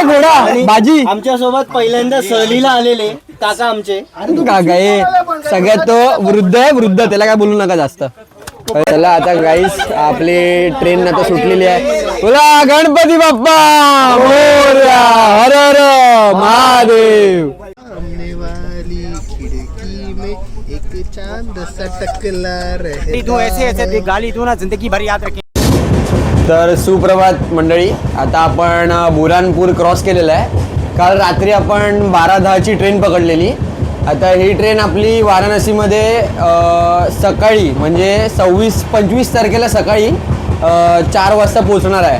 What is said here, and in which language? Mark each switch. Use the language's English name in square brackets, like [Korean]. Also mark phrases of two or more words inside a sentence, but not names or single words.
[Marathi] घोडा बाजी. आमच्या सोबत पहिल्यांदा सहलीला आलेले काका आमचे. काका हे सगळ्यात तो वृद्ध आहे. वृद्ध, त्याला काय बोलू नका जास्त. चला आता गाईस आपली ट्रेन आता सुटलेली आहे. बोला गणपती बाप्पा मोरया. हर हर महादेव. [Hindi] एक चांद सा टकला रहे. गाली तू ना जिंदगी भर याद रखे. [Marathi] तर सुप्रभात मंडळी. आता आपण बुरानपूर क्रॉस केलेलं आहे. काल रात्री आपण 12:10ची ट्रेन पकडलेली. आता ही ट्रेन आपली वाराणसीमध्ये सकाळी म्हणजे 25 तारखेला सकाळी 4 वाजता पोहोचणार आहे.